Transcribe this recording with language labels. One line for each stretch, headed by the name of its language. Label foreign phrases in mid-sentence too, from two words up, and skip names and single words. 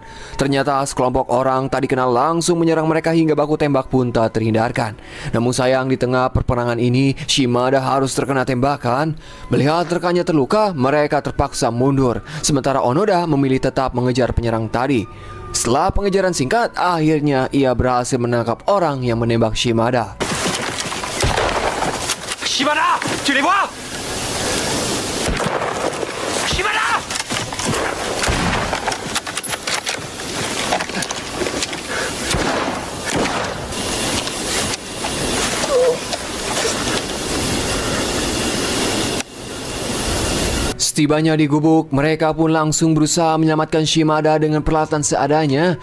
Indonesian: Ternyata sekelompok orang tak dikenal langsung menyerang mereka hingga baku tembak pun tak terhindarkan. Namun sayang di tengah perperangan ini, Shimada harus terkena tembakan. Melihat rekannya terluka, mereka terpaksa mundur. Sementara Onoda memilih tetap mengejar penyerang tadi. Setelah pengejaran singkat, akhirnya ia berhasil menangkap orang yang menembak Shimada.
French: Shimada, tu les vois? Shimada!
Indonesian: Setibanya di gubuk, mereka pun langsung berusaha menyelamatkan Shimada dengan peralatan seadanya.